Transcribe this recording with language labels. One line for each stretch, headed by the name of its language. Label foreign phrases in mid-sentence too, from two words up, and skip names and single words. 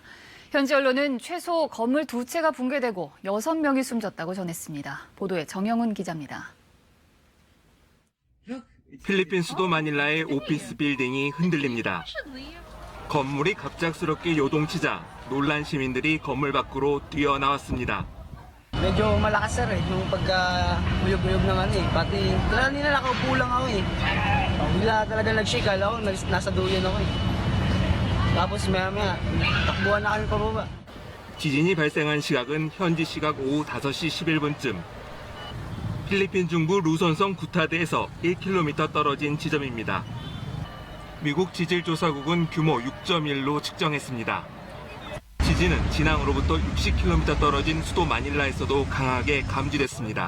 Korean: 현지 언론은 최소 건물 2채가 붕괴되고 6명이 숨졌다고 전했습니다. 보도에 정영훈 기자입니다. 필리핀 수도 마닐라의 오피스 빌딩이 흔들립니다. 건물이 갑작스럽게 요동치자 놀란 시민들이 건물 밖으로 뛰어나왔습니다.
Filipino: Medyo malakas sir yung pagka-uyog-uyog ng ano pati kanina nakaupo lang ako bigla talaga nag-shake ako nasa duyan ako tapos maya takbuhan na kami pababa.
Korean: 지진이 발생한 시각은 현지 시각 오후 5시 11분쯤 필리핀 중부 루손성 구타드에서 1km 떨어진 지점입니다. 미국 지질조사국은 규모 6.1로 측정했습니다. 지진은 진앙으로부터 60km 떨어진 수도 마닐라에서도 강하게 감지됐습니다.